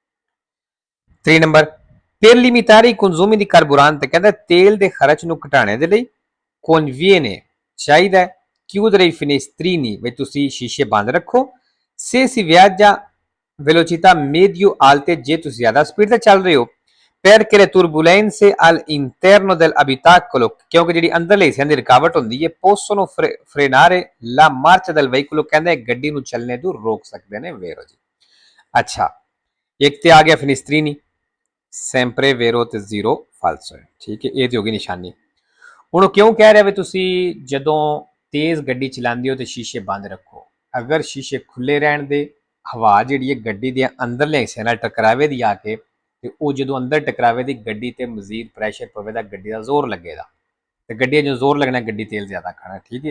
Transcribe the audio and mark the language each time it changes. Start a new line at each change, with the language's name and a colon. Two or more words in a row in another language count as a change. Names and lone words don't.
Punjabi: 3 ਨੰਬਰ,
Italian: per limitare i consumi di carburante,
Punjabi: ਕਹਿੰਦਾ ਤੇਲ ਦੇ ਖਰਚ ਨੂੰ ਘਟਾਉਣੇ ਦੇ ਲਈ conviene, ਚਾਹੀਦਾ
Italian: chiudere i finestrini,
Punjabi: ਵੀ ਤੁਸੀਂ ਸ਼ੀਸ਼ੇ ਬੰਦ ਰੱਖੋ,
Italian: se si viaggia velocità medio alte,
Punjabi: ਜੇ ਤੁਸੀਂ ਜ਼ਿਆਦਾ ਸਪੀਡ ਤੇ ਚੱਲ ਰਹੇ ਹੋ,
Italian: perché le turbulenze all'interno dell'abitacolo,
Punjabi: क्योंकि ਜਿਹੜੀ ਅੰਦਰਲੇ ਹਿੱਸਿਆਂ ਦੀ ਰੁਕਾਵਟ ਹੁੰਦੀ ਹੈ,
Italian: possono frenare la marcia del veicolo,
Punjabi: ਕਹਿੰਦੇ ਗੱਡੀ ਨੂੰ ਚੱਲਣੇ ਤੋਂ ਰੋਕ ਸਕਦੇ ਨੇ। ਵੇਰੋ ਜੀ। ਅੱਛਾ ਇੱਕ ਤੇ ਆ ਗਿਆ ਫਿਨਿਸਟਰੀਨੀ,
Italian: sempre vero
Punjabi: ਤੇ
Italian: zero falso
Punjabi: ਹੈ, ਠੀਕ ਹੈ, ਇਹ ਤੇ ਹੋ ਗਈ ਨਿਸ਼ਾਨੀ। ਹੁਣ ਕਿਉਂ ਕਹਿ ਰਿਹਾ ਵੀ ਤੁਸੀਂ ਜਦੋਂ ਤੇਜ਼ ਗੱਡੀ ਚਲਾਉਂਦੇ ਹੋ ਤੇ ਸ਼ੀਸ਼ੇ ਬੰਦ ਰੱਖੋ, ਅਗਰ ਸ਼ੀਸ਼ੇ ਖੁੱਲੇ ਰਹਿਣ ਦੇ ਹਵਾ ਜਿਹੜੀ ਹੈ ਗੱਡੀ ਦੇ ਅੰਦਰਲੇ ਹਿੱਸੇ ਨਾਲ ਟਕਰਾਵੇ ਦੀ ਆ ਕੇ ਤੇ ਉਹ ਜਦੋਂ ਅੰਦਰ ਟਕਰਾਵੇ ਦੀ ਗੱਡੀ ਤੇ ਮਜ਼ੀਦ ਪ੍ਰੈਸ਼ਰ ਪਵੇ ਤਾਂ ਗੱਡੀ ਦਾ ਜ਼ੋਰ ਲੱਗੇਗਾ ਤੇ ਗੱਡੀ ਜੋ ਜ਼ੋਰ ਲੱਗਣਾ ਗੱਡੀ ਤੇਲ ਜ਼ਿਆਦਾ ਖਾਣਾ, ਠੀਕ ਹੈ।